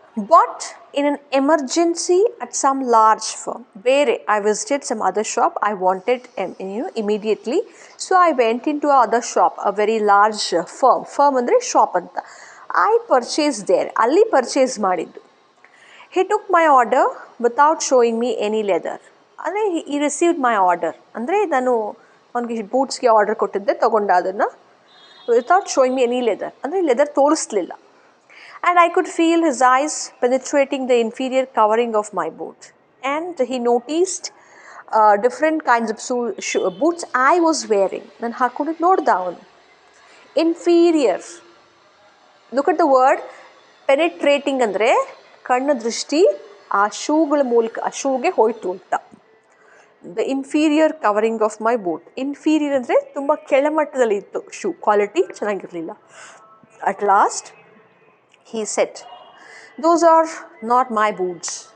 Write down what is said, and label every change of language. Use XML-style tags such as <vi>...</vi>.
<en>Bought in an emergency at some large firm. ಬೇರೆ, I visited some other shop, I wanted immediately, so I went into a other shop, a very large firm</en> <kn>ಅಂದರೆ shop ಅಂತ.</kn> <en>I purchased there,</en> <kn>ಅಲ್ಲಿ purchase ಮಾಡಿದ್ದು.</kn> <en>He took my order without showing me any leather.</en> <kn>ಅಂದರೆ</kn> <en>he received my order,</en> <kn>ಅಂದರೆ ನಾನು ಅವನಿಗೆ ಬೂಟ್ಸ್ಗೆ order ಕೊಟ್ಟಿದ್ದೆ, ತೊಗೊಂಡ ಅದನ್ನು,</kn> <en>without showing me any leather,</en> <kn>ಅಂದರೆ leather ತೋರಿಸ್ಲಿಲ್ಲ.</kn> <en>And I could feel his eyes penetrating the inferior covering of my boot. And he noticed different kinds of boots I was wearing.</en> <kn>ನಾನು ಹಾಕೊಂಡಿದ್ದು ನೋಡ್ದ ಅವನು.</kn> <en>Inferior. Look at the word</en> <kn>penetrating ಅಂದರೆ ಕಣ್ಣು ದೃಷ್ಟಿ ಆ ಶೂಗಳ ಮೂಲಕ ಆ ಶೂಗೆ ಹೋಯ್ತು ಅಂತ.</kn> <en>The inferior covering of my boot.</en> <kn>Inferior ಅಂದರೆ ತುಂಬ ಕೆಳಮಟ್ಟದಲ್ಲಿ ಇತ್ತು ಶೂ, ಕ್ವಾಲಿಟಿ ಚೆನ್ನಾಗಿರಲಿಲ್ಲ.</kn> <en>At last he said, those are not my boots.</en>